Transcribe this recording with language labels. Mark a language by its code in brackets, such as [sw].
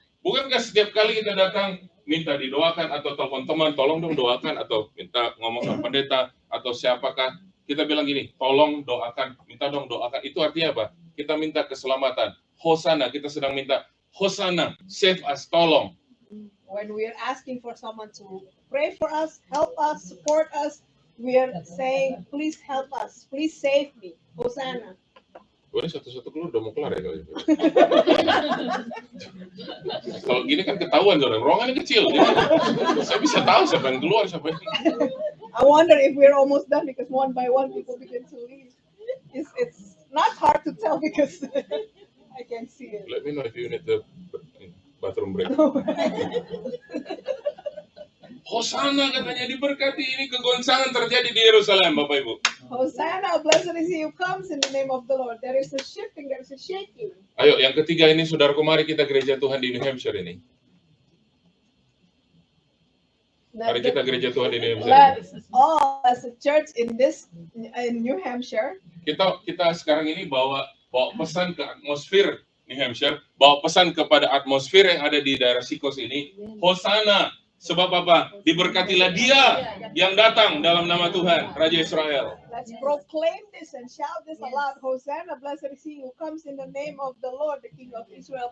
[id] Bukankah setiap kali kita datang, minta didoakan, atau telepon teman, tolong dong doakan, atau minta ngomong sama pendeta, atau siapakah, kita bilang gini, tolong doakan, minta dong doakan. Itu artinya apa? Kita minta keselamatan. Hosana, kita sedang minta, Hosana, [en] save us, [id] tolong. [en] When we are asking for someone to pray for us, help us, support us, we are saying, please help us, please save me. Hosanna. [id] Boleh satu-satu keluar, udah mau kelar ya kali itu. Kalau gini kan ketahuan, saudara. Ruangannya kecil. Jadi saya bisa tahu siapa yang keluar, siapa yang... [en] I wonder if we're almost done because one by one people begin to leave. It's not hard to tell because I can see it. Let me know if you need the bathroom break. [id] Hosana katanya diberkati, ini kegoncangan terjadi di Yerusalem, Bapak Ibu. [en] Hosanna, blessed is he who comes in the name of the Lord. There is a shifting, there is a shaking. [id] Ayo, yang ketiga ini, saudaraku, mari kita gereja Tuhan di New Hampshire ini. Mari kita gereja Tuhan di New Hampshire. [en] Let's all as a church in New Hampshire. [id] Kita sekarang ini bawa pesan ke atmosfer New Hampshire, bawa pesan kepada atmosfer yang ada di daerah Sikos ini. Hosana. Sebab apa? Diberkatilah dia yang datang dalam nama Tuhan, Raja Israel. [en] Let's proclaim this and shout this aloud. Hosanna, blessed is he who comes in the name of the Lord, the King of Israel.